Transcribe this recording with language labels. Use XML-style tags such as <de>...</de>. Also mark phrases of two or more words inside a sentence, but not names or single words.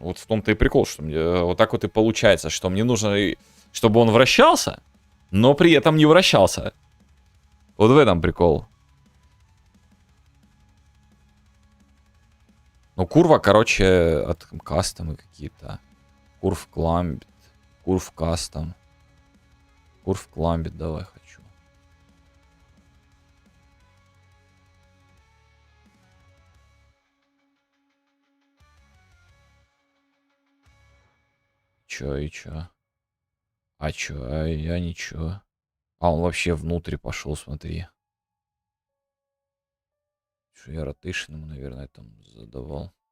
<ru>Вот в том-то и прикол, что мне вот так вот и получается, что мне нужно, чтобы он вращался, но при этом не вращался. Вот в этом прикол. Ну, курва, короче, от кастомы какие-то. Курв кламбит. Курв кастом. Курв кламбит, давай хочу. Чё и чё? А чё? А я ничего. А, он вообще внутрь пошел, смотри. Что я ротейшн ему, наверное, там задавал.</ru>